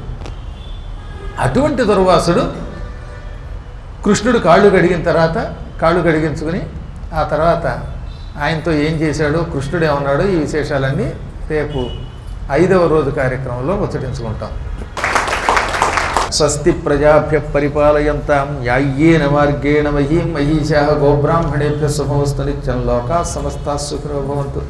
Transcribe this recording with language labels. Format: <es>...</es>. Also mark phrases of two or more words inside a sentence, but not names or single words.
<te>అటువంటి దుర్వాసుడు కృష్ణుడు కాళ్ళు కడిగిన తర్వాత కాళ్ళు కడిగించుకుని ఆ తర్వాత ఆయనతో ఏం చేశాడో, కృష్ణుడు ఏమన్నాడో, ఈ విశేషాలన్నీ రేపు 5వ రోజు కార్యక్రమంలో ముచ్చటించుకుంటాం.</te> <sa>స్వస్తి ప్రజాభ్య పరిపాలయంతాం న్యాయ్యేన మార్గేణ మహీం మహీషాః గోబ్రాహ్మణేభ్యः శుభమస్తు నిత్యం లోకాః సమస్తాః సుఖినో భవంతు.</sa>